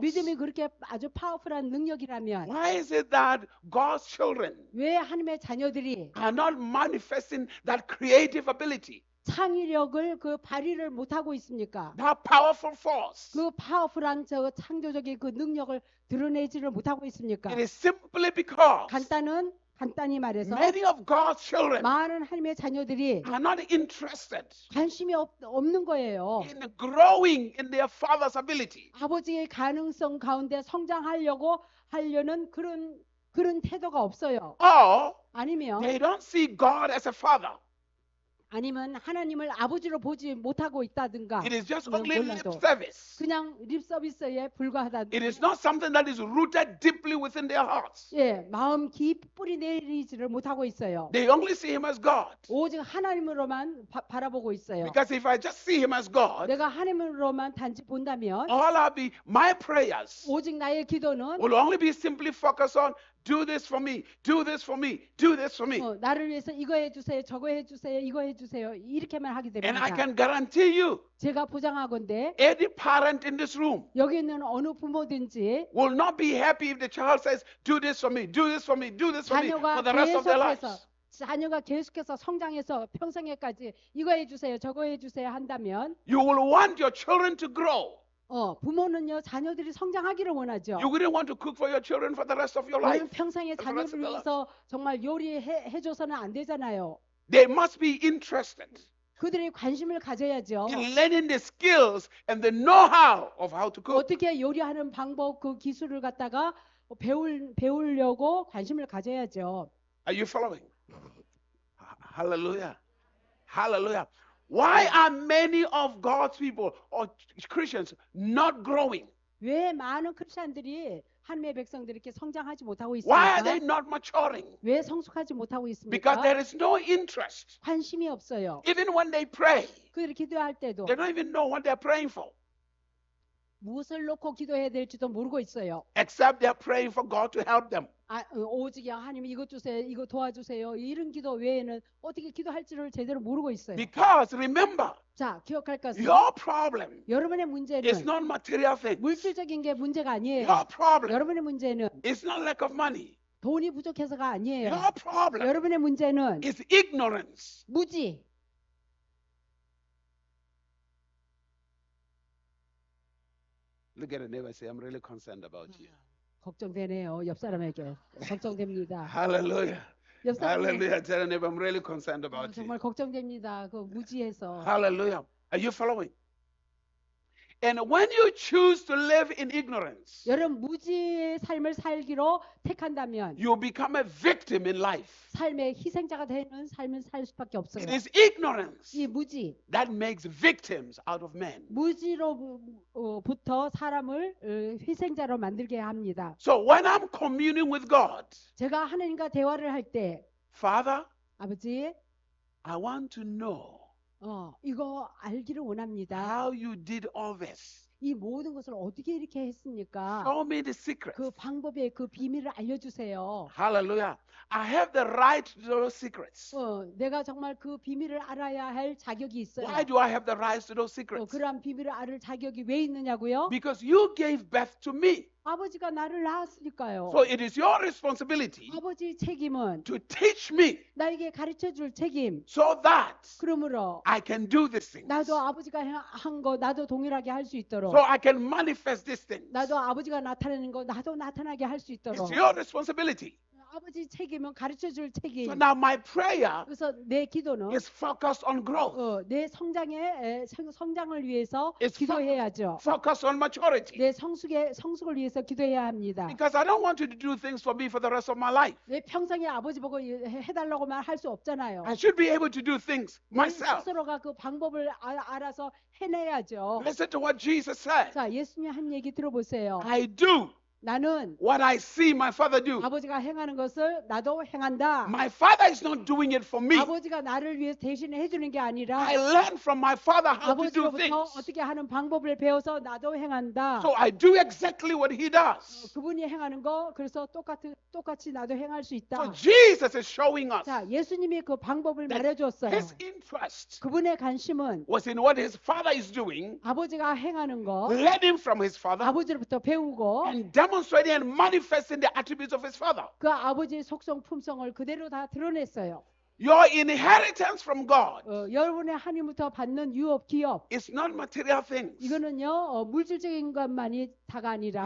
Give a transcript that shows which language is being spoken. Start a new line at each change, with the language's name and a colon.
Korean: 믿음이 그렇게 아주 파워풀한 능력이라면
English: why is it that God's children
Korean: 왜 하나님의 자녀들이
English: are not manifesting that creative ability,
Korean: 창의력을 그 발휘를 못하고 있습니까?
English: that powerful force?
Korean: 그 파워풀한 저 창조적인 그 능력을 드러내지를 못하고 있습니까?
English: It is simply because
Korean: 간단히 말해서
English: many of God's children
Korean: 많은 하나님의 자녀들이
English: are not interested
Korean: 관심이 없는 거예요.
English: in growing in their father's ability.
Korean: 아버지의 가능성 가운데 하려는 그런 태도가 없어요.
English: Or
Korean: 아니면
English: they don't see God as a father.
Korean: 아니면 하나님을 아버지로 보지 못하고 있다든가
English: It is just
Korean: 뭐
English: only lip
Korean: 몰라도
English: service.
Korean: 그냥 립 서비스에 불과하다.
English: It is not something that is rooted deeply within their hearts.
Korean: 예, 마음 깊이 뿌리 내리지를 못하고 있어요.
English: They only see him as God.
Korean: 오직 하나님으로만 바라보고 있어요.
English: Because if I just see him as God,
Korean: 내가 하나님으로만 단지 본다면
English: all I'll be, my prayers
Korean: 오직 나의 기도는
English: will only be simply focused on do this for me, do this for me, do this for me.
Korean: 나를 위해서 이거 해주세요, 저거 해주세요, 이거 해주세요 이렇게만 하게
English: And I
Korean: 됩니다.
English: can guarantee you,
Korean: 제가 보장하건대
English: any parent in this room
Korean: 여기 있는 어느 부모든지
English: will not be happy if the child says, do this for me, do this for me, do this for me for the rest of their lives.
Korean: 자녀가 계속해서 성장해서 평생에까지 이거 해주세요, 저거 해주세요 한다면
English: You will want your children to grow.
Korean: 부모는요 자녀들이 성장하기를 원하죠.
English: You wouldn't want to cook for your children for the rest of your life.
Korean: 평생에
English: for the rest of their
Korean: 위해서 정말 요리해줘서는 안 되잖아요.
English: They must be interested
Korean: 그들이 관심을 가져야죠.
English: in learning the skills and the know-how of how to cook.
Korean: 어떻게 요리하는 방법 그 기술을 갖다가 배우려고 관심을 가져야죠.
English: Are you following? Hallelujah. Hallelujah. Why are many of God's people or Christians not growing?
Korean: 왜 많은 크리스천들이 하나님의 백성들이 이렇게 성장하지 못하고
English: Why are they
Korean: 있습니까?
English: not maturing?
Korean: 왜 성숙하지 못하고
English: Because
Korean: 있습니까?
English: there is no interest.
Korean: 관심이 없어요.
English: Even when they pray,
Korean: 그들이 기도할 때도
English: they don't even know what they're praying for.
Korean: 무엇을 놓고 기도해야 될지도 모르고 있어요.
English: except they're praying for God to help them.
Korean: 오직 하나님 이것 주세요, 이거 도와주세요. 이런 기도 외에는 어떻게 기도할지를 제대로 모르고 있어요.
English: Because remember,
Korean: 자, 기억할 것은
English: your problem
Korean: 여러분의
English: is
Korean: 문제는
English: not material things.
Korean: 물질적인 게 문제가 아니에요.
English: Your problem
Korean: 여러분의 문제는
English: is not lack of money.
Korean: 돈이 부족해서가 아니에요.
English: Your problem
Korean: 여러분의 문제는
English: is ignorance.
Korean: 무지.
English: Look at a neighbor and say, I'm really concerned about you.
Korean: 걱정되네요. 옆 사람에게 걱정됩니다.
English: Hallelujah.
Korean: 옆 사람에게
English: Hallelujah. Tell a neighbor, I'm really concerned about you.
Korean: 정말 걱정됩니다. 그 무지해서.
English: Hallelujah. Are you following? And when you choose to live in ignorance,
Korean: 여러분 무지의 삶을 살기로 택한다면
English: you become a victim in life.
Korean: 삶의 희생자가 되는 삶을 살 수밖에 없어요.
English: It is ignorance
Korean: 이 무지,
English: that makes victims out of men.
Korean: 무지로부터 사람을 희생자로 만들게 합니다.
English: So when I'm communing with God,
Korean: 제가 하나님과 대화를 할 때
English: Father,
Korean: 아버지,
English: I want to know
Korean: 이거 알기를 원합니다.
English: how you did all this.
Korean: 이 모든 것을 어떻게 이렇게 했습니까?
English: Show me the secret.
Korean: 그 방법의 그 비밀을 알려주세요.
English: Hallelujah. I have the right to those secrets.
Korean: 내가 정말 그 비밀을 알아야 할 자격이 있어요.
English: Why do I have the right to those secrets?
Korean: 그러한 비밀을 알을 자격이 왜 있느냐고요?
English: Because you gave birth to me.
Korean: 아버지가 나를 낳았으니까요.
English: So it is your responsibility
Korean: 아버지 책임은
English: to teach me
Korean: 나에게 가르쳐줄 책임.
English: so that
Korean: 그러므로
English: I can do these things.
Korean: 나도 아버지가 한 거 나도 동일하게 할 수 있도록.
English: So I can manifest these things.
Korean: 나도 아버지가 나타내는 거 나도 나타나게 할 수 있도록.
English: It's your responsibility.
Korean: 아버지 책임은 가르쳐줄 책임.
English: So now my prayer
Korean: 그래서 내 기도는
English: is focused on growth,
Korean: 내 성장을 위해서
English: It's
Korean: 기도해야죠.
English: focused on maturity.
Korean: 내 성숙을 위해서 기도해야 합니다.
English: Because I don't want you to do things for me for the rest of my life.
Korean: 내 평생에 아버지 보고 해달라고만 할 수 없잖아요.
English: I should be able to do things
Korean: 내
English: myself.
Korean: 스스로가 그 방법을 알아서 해내야죠.
English: Listen to what Jesus said.
Korean: 자, 예수님 한 얘기 들어보세요.
English: I do
Korean: 나는
English: what I see my father do.
Korean: 아버지가 행하는 것을 나도 행한다.
English: My father is not doing it for me.
Korean: 아버지가 나를 위해서 대신 해주는 게 아니라
English: I learned from my father how to do
Korean: 아버지로부터
English: things.
Korean: 어떻게 하는 방법을 배워서 나도 행한다.
English: So I do exactly what he does.
Korean: 그분이 행하는 거 그래서 똑같이 나도 행할 수 있다.
English: So Jesus is showing us
Korean: 자, 예수님이 그 방법을
English: that
Korean: 말해줬어요.
English: his interest
Korean: 그분의 관심은
English: was in what his father is doing,
Korean: 아버지가 행하는 거
English: learning from his father,
Korean: 아버지로부터 배우고
English: and demonstrating and manifesting the attributes of his father.
Korean: 그 아버지의 속성 품성을 그대로 다 드러냈어요.
English: Your inheritance from God
Korean: 여러분의 하나님부터 받는 유업 기업
English: is not material things.
Korean: 이거는요 물질적인 것만이 다가 아니라